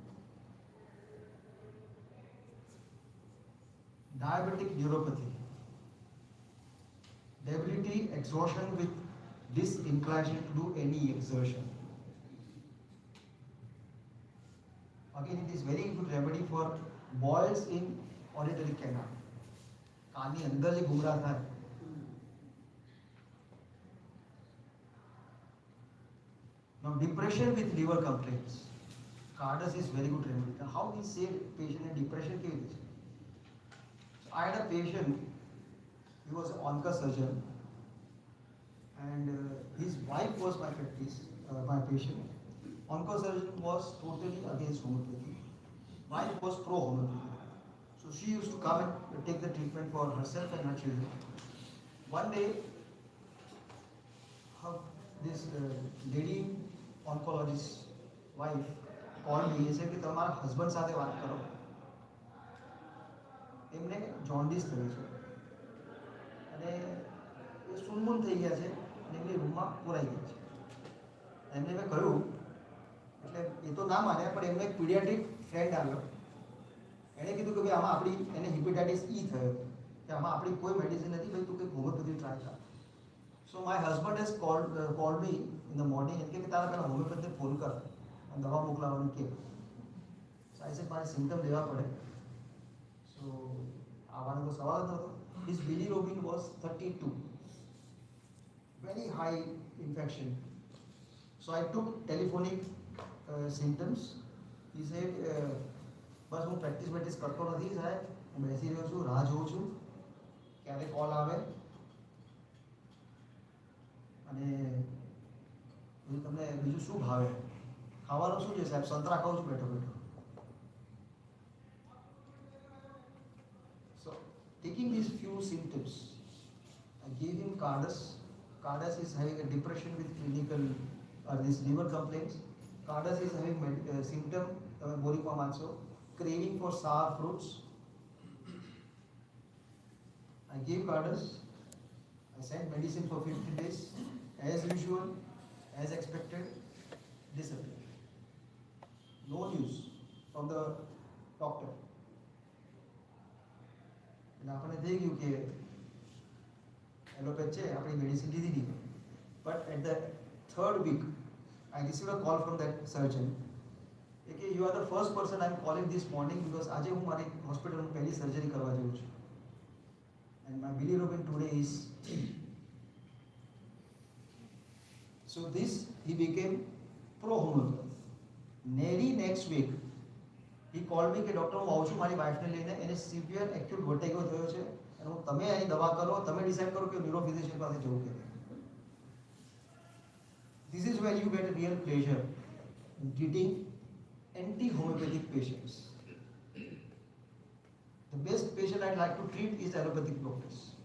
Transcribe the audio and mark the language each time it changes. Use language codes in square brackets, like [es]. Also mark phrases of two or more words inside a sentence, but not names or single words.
[en] Diabetic neuropathy, debility, exhaustion with disinclination to do any exertion. Again, it is very good remedy for boils in auditory canal. [gu] કાનની અંદર જે ઘૂમરા થાય. [en] Now, depression with liver complaints. Cardas is very good remedy. Now, how we say patient in depression [gu] કેવી રીતે? [en] So I had a patient, he was an onco surgeon, and his wife was my patient. Onco surgeon was totally against homeopathy. Wife was pro homeopathy. So she used to come and take the treatment for herself and her children. One day, this lady oncologist wife called me and said [gu] કે તમારા હસબન્ડ સાથે વાત કરો, એમને જોન્ડિસ થયો છે અને એ સુનમુન થઈ ગયા છે અને એમની રૂમમાં પુરાઈ ગઈ છે. એમને મેં કહ્યું, એટલે એ તો ના માન્યા, પણ એમને એક [en] pediatric friend [gu] આવ્યો, એણે કીધું કે ભાઈ આમાં આપણી એને હિપેટાઇટિસ ઈ થયો કે આમાં આપણી કોઈ મેડિસિન નથી, ભાઈ તું કંઈક હોમિયોપેથી ટ્રાય કર. [en] So my husband has called me in the morning and [gu] કે તારા પહેલા હોમિયોપેથને ફોન કર અને દવા મોકલાવવાનું કે. [en] So I said [gu] મારે સિમ્પટમ લેવા પડે. So આવવાનો તો સવાલ જ નહોતો. [en] His bilirubin was 32, very high infection. So I took telephonic symptoms. He said [gu] બસ હું પ્રેક્ટિસ કરતો નથી સાહેબ, હું બેસી રહ્યો છું, રાહ જોઉં છું ક્યારે કોલ આવે અને તમને બીજું શું ભાવે, ખાવાનું શું છે સાહેબ, સંતરા ખાઉં છું બેઠો બેઠો. [en] So taking these few symptoms, I gave him Cardas. Cardas is having a depression with clinical this liver complaints. Cardas is having symptom, [gu] તમે બોરીમાં માનશો, [en] craving for sour fruits. I gave Cardas. I sent medicine for 15 days. As usual, as expected, disappeared. No news from the doctor. [gu] And આપણે થઈ ગયું કે એલોપેથ છે, આપણી મેડિસિન લીધી નહીં. [en] But at the third week, I received a call from that surgeon. કે you are the first person I am calling this morning because [gu] આજે હું મારી હોસ્પિટલમાં પહેલી સર્જરી કરવા જઉં છું. [en] And my bilirubin today is 3. So this, he became pro-homeopathy. Nearly next week, he called me [gu] કે ડૉક્ટર હું આવું છું મારી વાઇફને લઈને, એને [en] severe acute vertigo [gu] થયો છે અને હું તમે એની દવા કરો, તમે ડિસાઇડ કરો કે [en] neuro physician [gu] પાસે જવું કે નહીં. [en] This is where you get a real pleasure in treating anti-homeopathic patients. The best patient I'd like to treat is allopathic doctors.